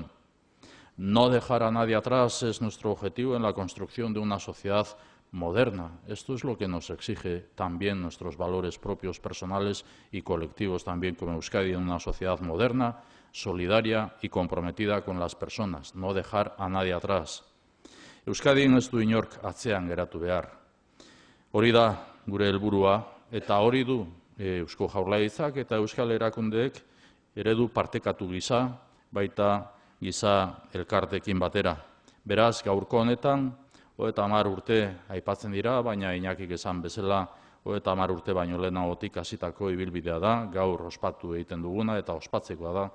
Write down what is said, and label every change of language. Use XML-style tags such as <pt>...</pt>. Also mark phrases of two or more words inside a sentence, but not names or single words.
<es>No dejar a nadie atrás es nuestro objetivo en la construcción de una sociedad moderna. Esto es lo que nos exige también nuestros valores propios, personales y colectivos también como Euskadi, en una sociedad moderna, solidaria y comprometida con las personas. No dejar a nadie atrás.</es> <eu>Euskadin ez du inork atzean geratu behar. Hori da gure helburua eta hori du Eusko Jaurlaritzak eta Euskal Erakundeek eredu partekatu gisa, baita giza elkartekin batera. Beraz, gaurko honetan, 30 urte aipatzen dira, baina Iñakik esan bezala, 30 urte baino lehenagotik hasitako ibilbidea da, gaur ospatu egiten duguna eta ospatzekoa da.</eu>